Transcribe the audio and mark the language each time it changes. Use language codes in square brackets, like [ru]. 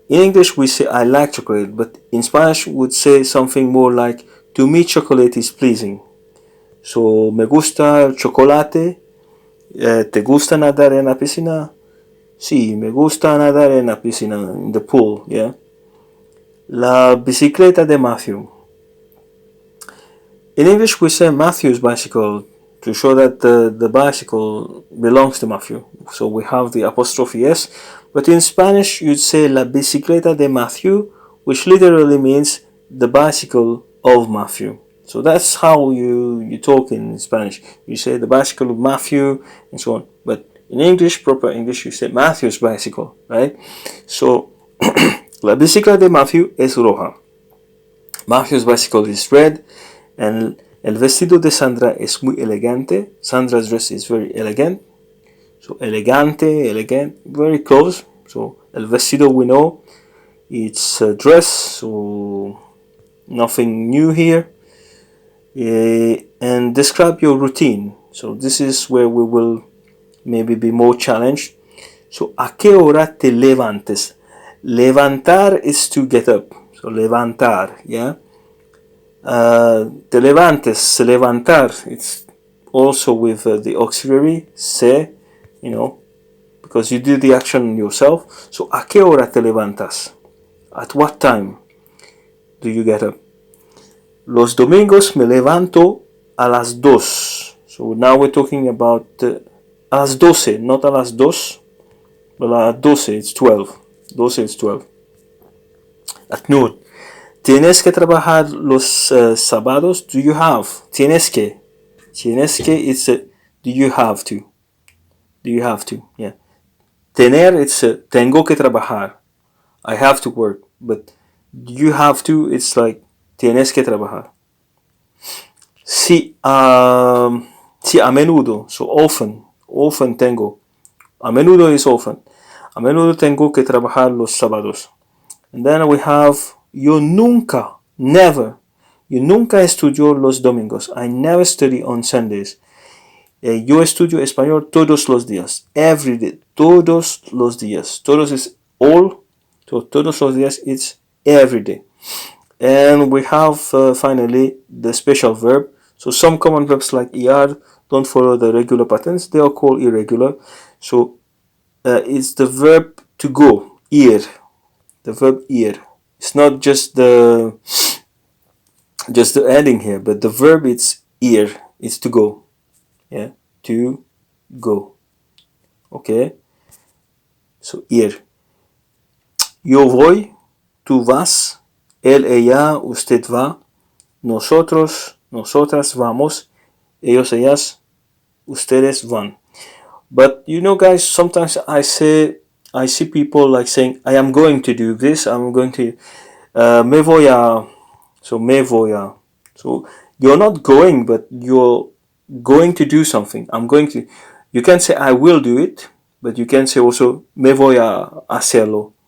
[en] In English we say I like chocolate, but in Spanish we would say something more like to me chocolate is pleasing. [es] So, me gusta el chocolate. ¿Te gusta nadar en la piscina? Sí, me gusta nadar en la piscina, [en] in the pool, [es] yeah? La bicicleta de Matthew. [en] In English we say Matthew's bicycle to show that the bicycle belongs to Matthew. So we have the apostrophe S. But in Spanish you'd say [es] la bicicleta de Matthew, [en] which literally means the bicycle of Matthew. So that's how you talk in Spanish. You say the bicycle of Matthew and so on. But in English, proper English, you say Matthew's bicycle, right? [es] So la bicicleta de Matthew es roja. [en] Matthew's bicycle is red, [es] and el vestido de Sandra es muy elegante. [en] Sandra's dress is very elegant. So elegante, elegant, very close. So el vestido we know it's a dress, so nothing new here. And describe your routine. So this is where we will maybe be more challenged. [es] So a qué hora te levantes? Levantar [en] is to get up. [es] So levantar, yeah. Te levantes, se levantar. [en] It's also with the auxiliary se, you know, because you do the action yourself. [es] So a qué hora te levantas? [en] At what time do you get up? [es] Los domingos me levanto a las 2. [en] So now we're talking about [es] a las 12, [en] not a las 2, but a las 12, it's 12. 12 is 12. At noon. [es] Tienes que trabajar los sábados. [en] Do you have? [es] Tienes que. Tienes que, [en] it's a, do you have to. Do you have to? Yeah. [es] Tener, it's a, tengo que trabajar. [en] I have to work. But you have to, it's like, [es] tienes que trabajar. Sí, sí, a menudo. [en] So often. Often [es] tengo. [en] A menudo is often. [es] A menudo tengo que trabajar los sábados. [en] And then we have, [es] yo nunca, never. Yo nunca estudio los domingos. [en] I never study on Sundays. [es] Yo estudio español todos los días. [en] Every day. [es] Todos los días. [en] Todos is all. So todos los días it's every day. And we have finally the special verb. So some common verbs like er don't follow the regular patterns. They are called irregular. So it's the verb to go. Ir. The verb ir. It's not just the ending here, but the verb it's ir. It's to go. Yeah, to go. Okay. So ir. [es] Yo voy, tú vas, él, ella, usted va, nosotros, nosotras vamos, ellos, ellas, ustedes van. [en] But you know, guys, sometimes I see people like saying, I am going to do this, I'm going to, [es] me voy a, [en] so me voy a. So you're not going, but you're going to do something. I'm going to, you can say I will do it, but you can say also [es] me voy a hacerlo.